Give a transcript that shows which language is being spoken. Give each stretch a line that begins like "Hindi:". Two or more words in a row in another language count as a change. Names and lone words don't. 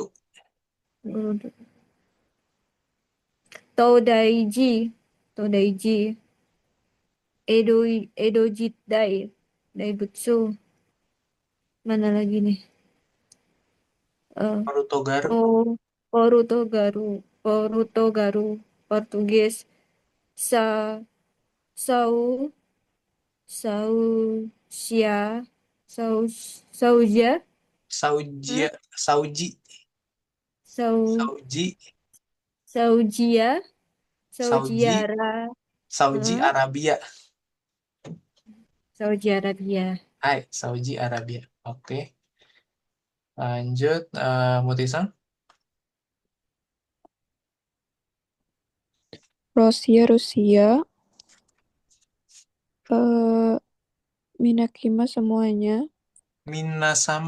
Indonesian: Furudo. Todaiji, Todaiji. Edo, Edo Jidai, Daibutsu. Mana lagi nih? Eh, Naruto Garu. oh, Boruto Garu, Boruto Garu, Portugis. Sa, Sau, Sausia, Sau, Sauja, Saujia. Hah? Sauji. Sau, Sauji. Saujia, Sauji. Saujiara, Saudi Hah? Arabia. Saudi Arabia. Hai, Saudi Arabia. Oke, lanjut, Mutisan. Rusia. eh Minakima semuanya. Minasama.